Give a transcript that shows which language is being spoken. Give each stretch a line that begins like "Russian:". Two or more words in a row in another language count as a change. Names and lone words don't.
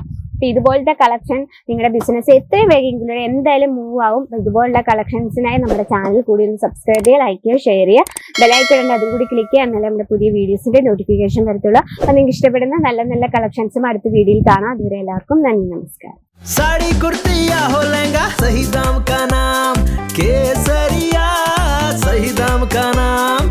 Malayalam: അപ്പൊ ഇതുപോലത്തെ കളക്ഷൻ നിങ്ങളുടെ ബിസിനസ് എത്രയും വേഗം എന്തായാലും മൂവ് ആവും. ഇതുപോലുള്ള കളക്ഷൻസിനായി നമ്മുടെ ചാനൽ കൂടി ഒന്ന് സബ്സ്ക്രൈബ് ചെയ്യുക, ലൈക്ക് ചെയ്യുക, ഷെയർ ചെയ്യുക, ബെല്ലൈക്കൺ അതും കൂടി ക്ലിക്ക് ചെയ്യുക. എന്നാലും നമ്മുടെ പുതിയ വീഡിയോസിന്റെ നോട്ടിഫിക്കേഷൻ വരത്തുള്ളൂ. അപ്പൊ നിങ്ങൾക്ക് ഇഷ്ടപ്പെടുന്ന നല്ല നല്ല കളക്ഷൻസും അടുത്ത വീഡിയോയിൽ കാണാം. അതുവരെ എല്ലാവർക്കും നന്ദി, നമസ്കാരം.
Hindi: साड़ी कुर्ती या हो लहंगा, सही दाम का नाम केसरिया, सही दाम का नाम।